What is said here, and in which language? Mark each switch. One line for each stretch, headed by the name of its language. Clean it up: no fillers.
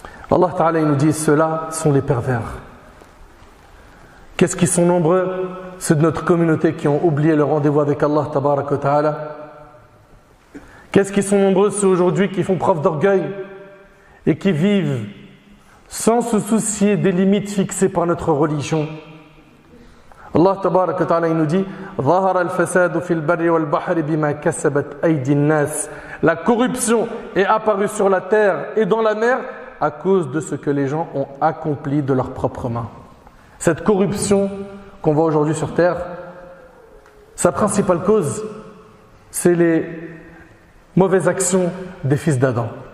French: Allah Ta'ala il nous dit, ceux-là sont les pervers. Qu'est-ce qu'ils sont nombreux? Ceux de notre communauté qui ont oublié le rendez-vous avec Allah Tabarak wa Ta'ala. Qu'est-ce qu'ils sont nombreux ceux aujourd'hui qui font preuve d'orgueil et qui vivent sans se soucier des limites fixées par notre religion. Allah Tabarak wa Ta'ala il nous dit
Arabic: ظَهَرَ الْفَسَادُ فِي الْبَرِّ وَالْبَحْرِ بِمَا كَسَبَتْ أَيْدِي النَّاسِ.
French: La corruption est apparue sur la terre et dans la mer à cause de ce que les gens ont accompli de leurs propres mains. Cette corruption qu'on voit aujourd'hui sur terre, sa principale cause, c'est les mauvaises actions des fils d'Adam.